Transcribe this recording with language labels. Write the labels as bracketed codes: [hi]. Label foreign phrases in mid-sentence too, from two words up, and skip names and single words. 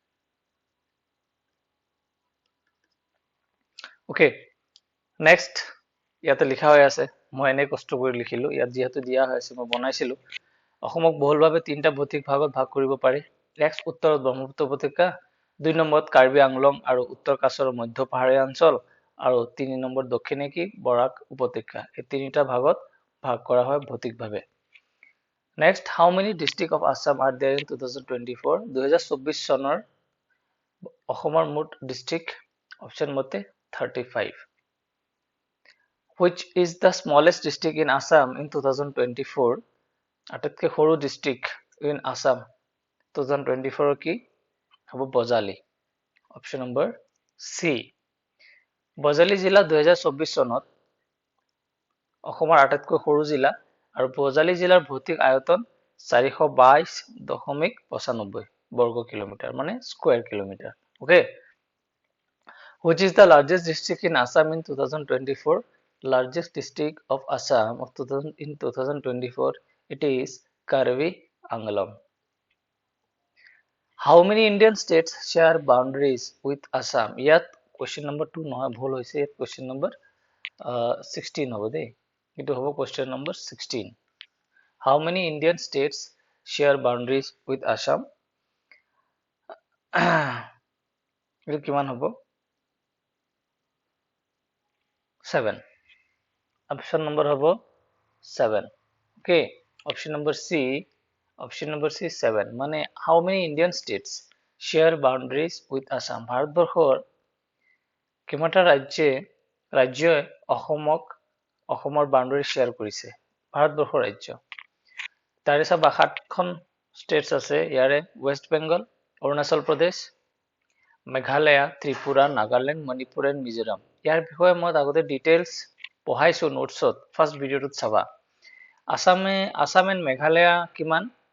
[en] okay next [as] ইয়াতে লিখা হৈ আছে মই এনে কষ্ট কৰি লিখিলো ইয়াত যেহেতু দিয়া হৈ আছে মই বনাইছিলো অসমক বহুলভাৱে তিনিটা ভৌতিক ভাগত ভাগ কৰিব পাৰি। নেক্সট উত্তৰত ব্ৰহ্মপুত্ৰ উপত্যকা 2 নম্বৰত কাৰ্বি আংলং আৰু উত্তৰ কাছাৰৰ মধ্য পাহাৰীয়া অঞ্চল আৰু 3 নম্বৰ দক্ষিণে কি বৰাক উপত্যকা। এই তিনিটা ভাগত ভাগ কৰা হয় ভৌতিকভাৱে। [en] next how many district of Assam are there in 2024? [as] 2024 চনৰ অসমৰ মুঠ ডিস্ট্ৰিক্ট অপচন মতে 35. [en] Which is the smallest district in Assam in 2024? [as] আটাইতকৈ সৰু ডিস্ট্ৰিক্ট [en] in Assam 2024 [as] কি হ'ব বজালি। অপচন নম্বৰ সি। বজালি জিলা 2024 চনত অসমৰ আটাইতকৈ সৰু জিলা আৰু বজালি জিলাৰ ভৌতিক আয়তন 422.95 বৰ্গ কিলোমিটাৰ মানে স্কয়াৰ কিলোমিটাৰ। [en] ওকে Which is the largest district in Assam in 2024? Largest district of Assam in 2024 it is Karbi Anglong. How many Indian states share boundaries with Assam? [as] ইয়াত [en] question number 2 [as] নহয় ভুল হৈছে ইয়াত [en] question number 16 [as] হ'ব দেই এটো হ'ব [en] question number 16. How many Indian states share boundaries with Assam? [as] এটো কিমান হ'ব 7. [en] Option number [as] হ'ব 7. [en] Okay. Option number C 7. মানে how many Indian states share boundaries with Assam? [as] ভাৰতবৰ্ষৰ কিমানটা ৰাজ্যই অসমৰ [en] boundary share [as] কৰিছে ভাৰতবৰ্ষৰ ৰাজ্য তাৰে সব 7খন ষ্টেটছ আছে ইয়াৰে ৱেষ্ট বেংগল অৰুণাচল প্ৰদেশ মেঘালয় ত্ৰিপুৰা নাগালেণ্ড মণিপুৰ এণ্ড মিজোৰাম ইয়াৰ বিষয়ে মই আগতে ডিটেইলছ পঢ়াইছো নোটছত ফাৰ্স্ট ভিডিওটোত চাবা আসাম এণ্ড মেঘালয় কিমান